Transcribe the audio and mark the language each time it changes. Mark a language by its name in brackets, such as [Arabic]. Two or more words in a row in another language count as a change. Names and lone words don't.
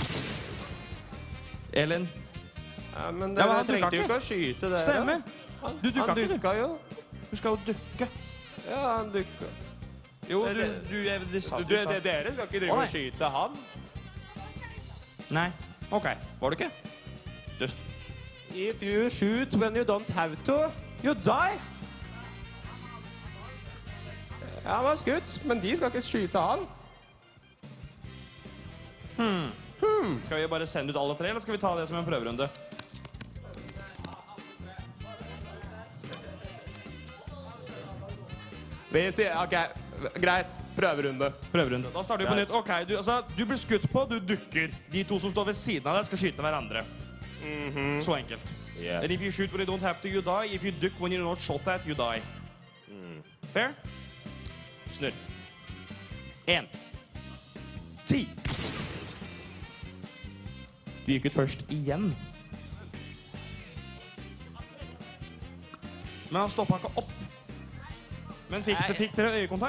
[Norwegian] Elin. Ja, men dere trengte jo ikke å skyte det. Stemmer. Du dukka jo. Du skal jo dukke. Ja, han dukka. Jo, dere skal ikke drive og skyte han. Nei. Ok, var du ikke? Dust. [English] If you shoot when you don't have to, you die. [Norwegian] Han var skutt, men de skal ikke skyte han. Skal vi bare sende ut alle tre, eller skal vi ta det som en prøverunde? Vi sier, ok, greit, prøverunde. Prøverunde. Da starter vi på nytt. Ok, du blir skutt på, du dukker. De to som står ved siden av deg skal skyte hverandre. Så enkelt. [English] Yeah. And if you shoot when you don't have to, you die. If you duck when you're not shot at, you die. Fair? [Norwegian] Snurr. 1. 10. Du gikk ut først igjen. Men han stoppet ikke opp. Men fikk dere øyekontakt?